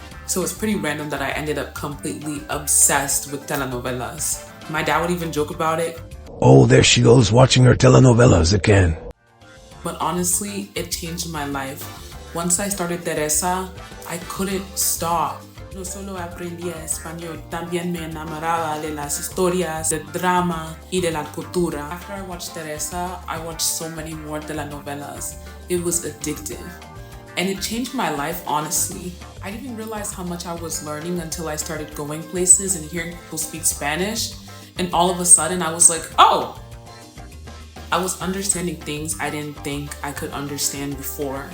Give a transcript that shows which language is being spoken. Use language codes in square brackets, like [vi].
[en] So it's pretty random that I ended up completely obsessed with telenovelas. My dad would even joke about it. Oh, there she goes watching her telenovelas again. But honestly, it changed my life. Once I started Teresa, I couldn't stop. [es] No solo aprendía español, también me enamoraba de las historias, del drama y de la cultura. [en] After I watched Teresa, I watched so many more telenovelas. It was addictive. And it changed my life, honestly. I didn't even realize how much I was learning until I started going places and hearing people speak Spanish. And all of a sudden, I was like, oh! I was understanding things I didn't think I could understand before.